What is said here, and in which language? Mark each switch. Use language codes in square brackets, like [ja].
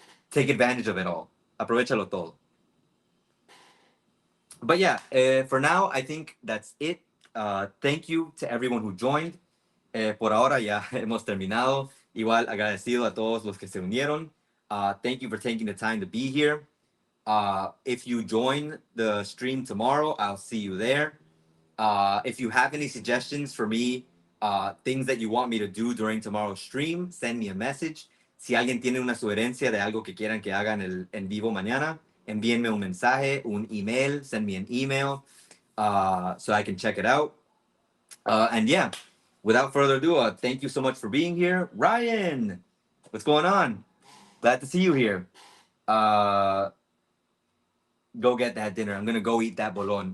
[en] Take advantage of it all. [es] Aprovechalo todo. [en] But yeah, for now, I think that's it. Thank you to everyone who joined. [es] Por ahora ya hemos terminado. Igual agradecido a todos los que se unieron. [en] Thank you for taking the time to be here. If you join the stream tomorrow, I'll see you there. If you have any suggestions for me, things that you want me to do during tomorrow's stream, send me a message. [es] Si alguien tiene una sugerencia de algo que quieran que haga en vivo mañana, envíenme un mensaje, un email, [en] send me an email so I can check it out. And yeah, without further ado, thank you so much for being here. Ryan, what's going on? Glad to see you here. Go get that dinner. I'm gonna go eat that bolon.